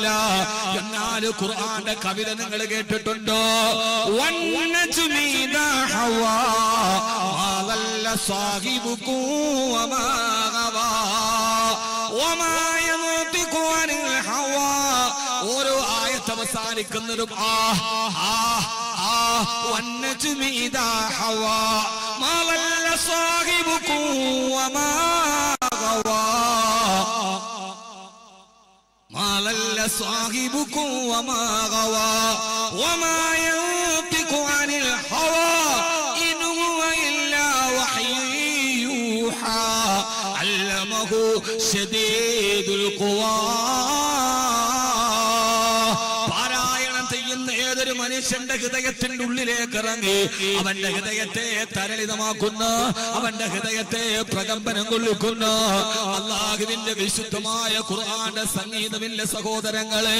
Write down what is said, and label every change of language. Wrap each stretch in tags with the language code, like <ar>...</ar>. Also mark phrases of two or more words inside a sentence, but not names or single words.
<ml>എന്നാൽ ഖുർആന്റെ കവിത നിങ്ങൾ കേട്ടിട്ടുണ്ടോ? ഓരോ ആയത്ത് അവസാനിക്കുന്നതും صاحبكم</ml> <ar>وما غوى وما ينطق عن الهوى إن هو إلا وحي يوحى علمه شديد القوى.</ar> <ml>ഏതൊരു മനുഷ്യന്റെ ഹൃദയത്തിന്റെ ഉള്ളിലേക്ക് ഇറങ്ങി അവന്റെ ഹൃദയത്തെ തരളിതമാക്കുന്ന, അവന്റെ ഹൃദയത്തെ പ്രകമ്പനം കൊള്ളിക്കുന്ന അല്ലാഹുവിന്റെ വിശുദ്ധമായ ഖുർആന്റെ സംഗീതമില്ല സഹോദരങ്ങളെ.</ml>